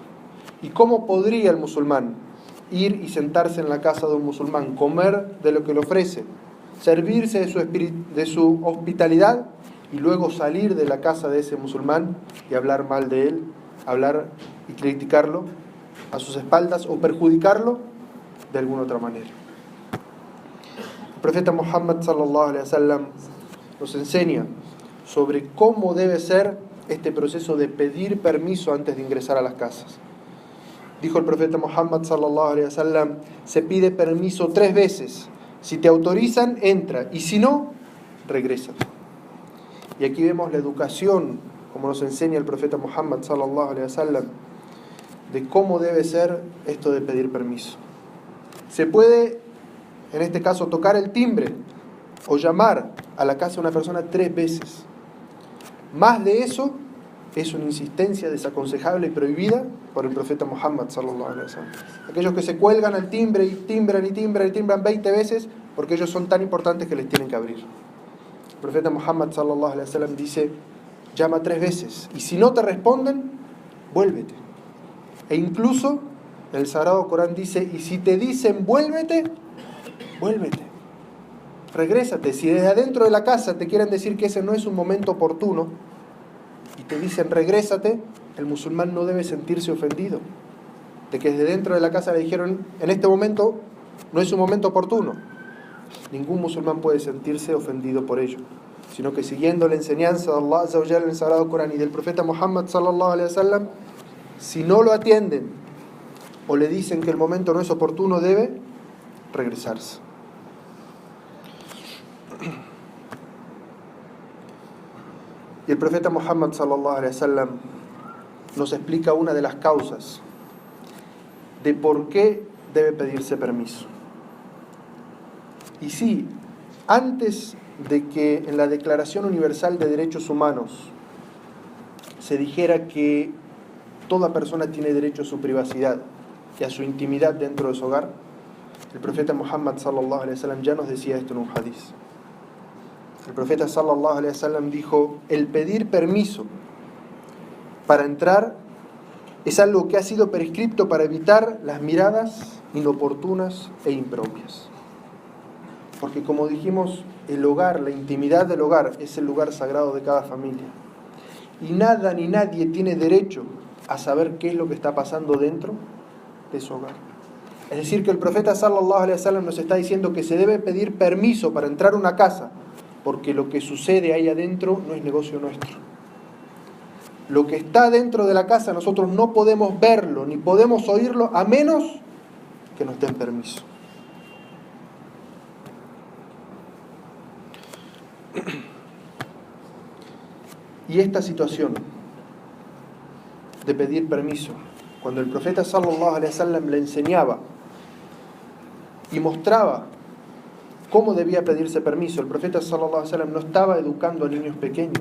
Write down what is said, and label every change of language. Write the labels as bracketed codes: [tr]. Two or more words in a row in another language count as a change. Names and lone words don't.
[es] ¿Y cómo podría el musulmán ir y sentarse en la casa de un musulmán, comer de lo que le ofrece, servirse de su hospitalidad y luego salir de la casa de ese musulmán y hablar mal de él, hablar y criticarlo a sus espaldas o perjudicarlo de alguna otra manera? El profeta Muhammad [ar] صلى الله عليه وسلم [es] nos enseña sobre cómo debe ser este proceso de pedir permiso antes de ingresar a las casas. Dijo el profeta Muhammad [ar] صلى الله عليه وسلم: [es] se pide permiso 3 veces Si te autorizan, entra. Y si no, regresa. Y aquí vemos la educación, como nos enseña el profeta Muhammad [ar] صلى الله عليه وسلم, [es] de cómo debe ser esto de pedir permiso. Se puede, en este caso, tocar el timbre o llamar a la casa de una persona 3 veces. Más de eso es una insistencia desaconsejable y prohibida por el profeta Muhammad [ar] صلى الله عليه وسلم. [es] Aquellos que se cuelgan al timbre y timbran y timbran y timbran 20 veces porque ellos son tan importantes que les tienen que abrir. El profeta Muhammad [ar] صلى الله عليه وسلم [es] dice: llama 3 veces y si no te responden, vuélvete. E incluso el Sagrado Corán dice: y si te dicen vuélvete, vuélvete. Regrésate. Si desde adentro de la casa te quieren decir que ese no es un momento oportuno y te dicen regrésate, el musulmán no debe sentirse ofendido de que desde dentro de la casa le dijeron en este momento no es un momento oportuno. Ningún musulmán puede sentirse ofendido por ello, sino que siguiendo la enseñanza de [ar] الله عز وجل [es] en el Sagrado Corán y del profeta Muhammad [ar] صلى الله عليه وسلم, [es] si no lo atienden o le dicen que el momento no es oportuno, debe regresarse. Y el profeta Muhammad [ar] صلى الله عليه وسلم [es] nos explica una de las causas de por qué debe pedirse permiso. Y sí, antes de que en la Declaración Universal de Derechos Humanos se dijera que toda persona tiene derecho a su privacidad y a su intimidad dentro de su hogar, el profeta Muhammad [ar] صلى الله عليه وسلم [es] ya nos decía esto en un hadiz. El profeta [ar] صلى الله عليه وسلم [es] dijo: el pedir permiso para entrar es algo que ha sido prescripto para evitar las miradas inoportunas e impropias. Porque como dijimos, el hogar, la intimidad del hogar es el lugar sagrado de cada familia. Y nada ni nadie tiene derecho a saber qué es lo que está pasando dentro de su hogar. Es decir, que el profeta [ar] صلى الله عليه وسلم [es] nos está diciendo que se debe pedir permiso para entrar a una casa, porque lo que sucede ahí adentro no es negocio nuestro. Lo que está dentro de la casa nosotros no podemos verlo ni podemos oírlo a menos que nos den permiso. Y esta situación de pedir permiso, cuando el profeta [ar] صلى الله عليه وسلم [es] le enseñaba y mostraba cómo debía pedirse permiso, el profeta [ar] صلى الله عليه وسلم [es] no estaba educando a niños pequeños.